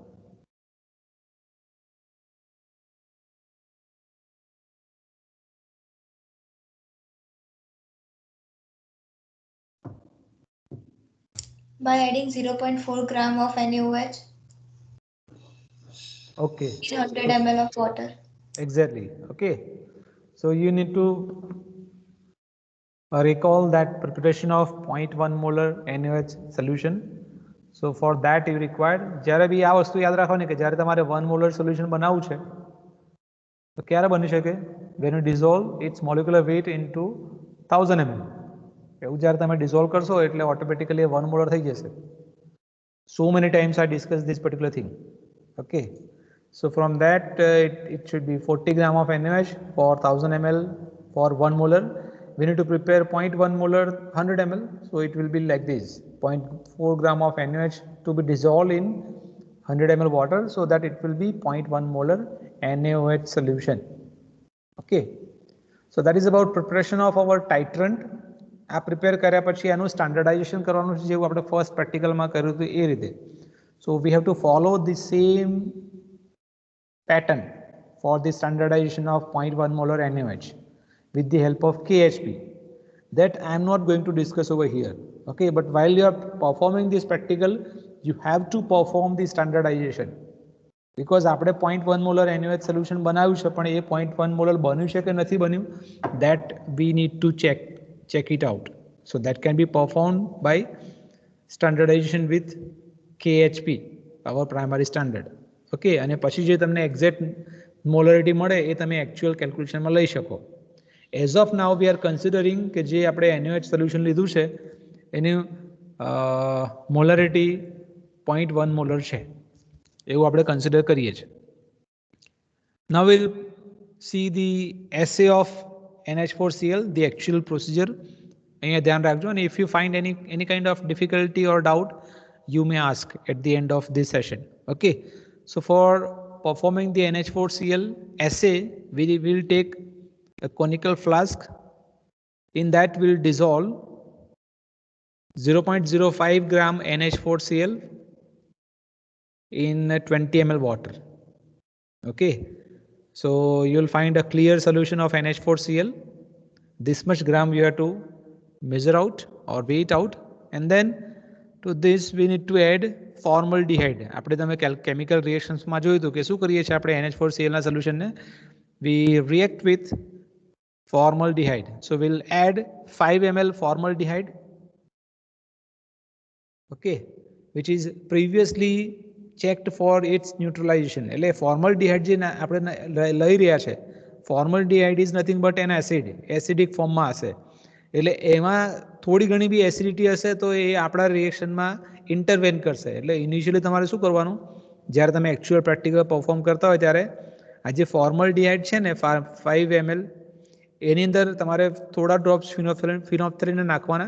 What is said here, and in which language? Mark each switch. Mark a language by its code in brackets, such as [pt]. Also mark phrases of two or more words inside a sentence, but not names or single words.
[en] By adding 0.4 gram of NaOH Okay. in 100 ml of water. Exactly. Okay. So you need to recall that preparation of 0.1 molar NaOH solution. So for that you require, [gu] જ્યારે બી આ વસ્તુ યાદ રાખવાની કે જ્યારે તમારે 1 [en] molar solution [gu] બનાવવું છે તો ક્યારે બની શકે? [en] when you dissolve its molecular weight into 1000 ml. [gu] એવું જ્યારે તમે dissolve કરશો એટલે automatically 1 molar થઈ જશે. [en] So many times I discussed this particular thing. Okay. So from that it should be 40 gram of NaOH for 1000 ml for 1 molar. We need to prepare 0.1 molar 100 ml. So it will be like this: 0.4 gram of NaOH to be dissolved in 100 ml water, so that it will be 0.1 molar NaOH solution. Okay. So that is about preparation of our titrant. [gu] આ પ્રિપેર કર્યા પછી એનું સ્ટાન્ડર્ડાઇઝેશન કરવાનું છે, જેવું આપણે [en] first practicalમાં [gu] કર્યું હતું એ રીતે. [en] So we have to follow the same pattern for the standardization of 0.1 molar NaOH with the help of KHP. That I am not going to discuss over here. Okay, but while you are performing this practical, you have to perform the standardization. [gu] Because આપણે 0.1 [en] molar NaOH solution [gu] બનાવ્યું છે, પણ એ 0.1 molar બન્યું છે કે નથી બન્યું, [en] that we need to check it out. So that can be performed by standardization with KHP, our primary standard. [gu] Okay, અને પછી જે તમને [en] exact molarity [gu] મળે એ તમે [en] actual calculationમાં [gu] લઈ શકો. [en] as of now we are considering [gu] કે જે આપણે NaOH સોલ્યુશન લીધું છે એની મોલરિટી 0.1 મોલર છે એવું આપણે કન્સિડર કરીએ છીએ. [en] Now we'll see the assay of NH4Cl, the actual procedure. [gu] અહીંયા ધ્યાન રાખજો, અને [en] if you find any kind of difficulty or doubt, you may ask at the end of this session. Okay, so for performing the NH4Cl assay, we will take a conical flask. In that we'll dissolve 0.05 gram NH4Cl in 20 ml water. Okay, so you'll find a clear solution of NH4Cl. This much gram you have to measure out or weigh it out, and then to this we need to add formaldehyde. [gu] આપણે તમે [en] chemical reactions [gu] માં જોયું હતું કે શું કરીએ છીએ આપણે NH4Cl ના solution ને, [en] we react with formaldehyde. So we'll add 5 ml formaldehyde, okay, which is previously checked for its neutralization. [gu] એટલે formaldehyde જે આપણે લઈ રહ્યા છે, [en] formaldehyde is nothing but an acid, acidic form [gu] માં હશે. એટલે એમાં થોડી ઘણી બી એસિડિટી હશે તો એ આપણા રિએક્શનમાં ઇન્ટરવેન કરશે. એટલે ઇનિશિયલી તમારે શું કરવાનું, જ્યારે તમે [en] actual practical perform [gu] કરતા હોય ત્યારે આ જે ફોર્મલડીહાઇડ છે ને 5 ml, એની અંદર તમારે થોડા [en] drops phenolphthalein [gu] નાખવાના.